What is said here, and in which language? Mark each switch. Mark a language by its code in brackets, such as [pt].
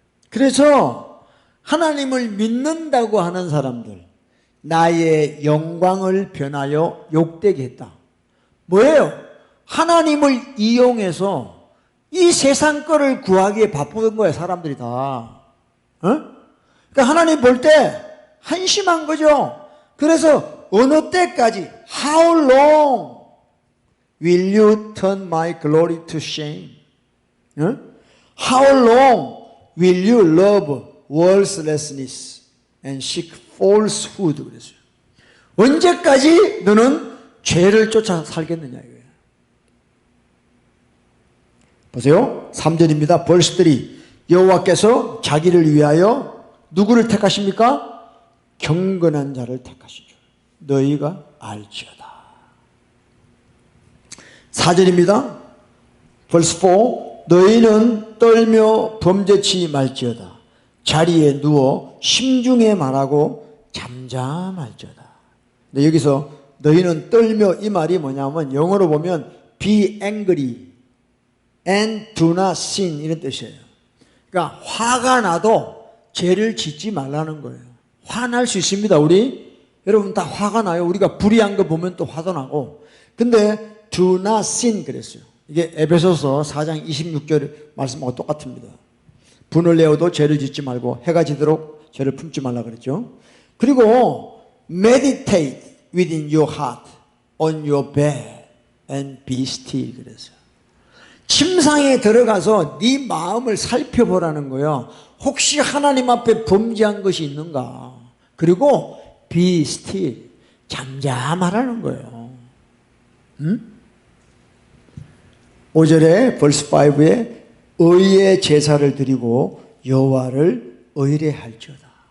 [ko] 그래서 하나님을 믿는다고 하는 사람들 나의 영광을 변하여 욕되게 했다. 뭐예요? 하나님을 이용해서 이 세상 거를 구하기에 바쁜 거예요. 사람들이 다. 그러니까 하나님 볼 때 한심한 거죠. 그래서 어느 때까지 [en] How long will you turn my glory to shame? How long will you love worthlessness and seek falsehood? [ko] 그랬어요. 언제까지 너는 죄를 쫓아 살겠느냐 이거예요. 보세요. 3절입니다. verse 3. 여호와께서 자기를 위하여 누구를 택하십니까? 경건한 자를 택하시죠. 너희가 알지어다. 4절입니다. verse 4. 너희는 떨며 범죄치 말지어다. 자리에 누워 심중에 말하고 잠잠할지어다. 근데 여기서 너희는 떨며 이 말이 뭐냐면 영어로 보면 [en] be angry and do not sin [ko] 이런 뜻이에요. 그러니까 그러니까 화가 나도 죄를 짓지 말라는 거예요. 화날 수 있습니다. 우리 여러분 다 화가 나요. 우리가 불의한 거 보면 또 화도 나고. 근데 [en] do not sin [ko] 그랬어요. 이게 에베소서 4장 26절 말씀하고 똑같습니다. 분을 내어도 죄를 짓지 말고 해가 지도록 죄를 품지 말라 그랬죠. [en] 그리고 meditate within your heart on your bed and be still [ko] 그랬어요. 침상에 들어가서 네 마음을 살펴보라는 거예요. 혹시 하나님 앞에 범죄한 것이 있는가. 그리고 [en] be still [ko] 잠잠하라는 거예요. 5절에 verse 5에 의의 제사를 드리고 여호와를 의뢰할지어다.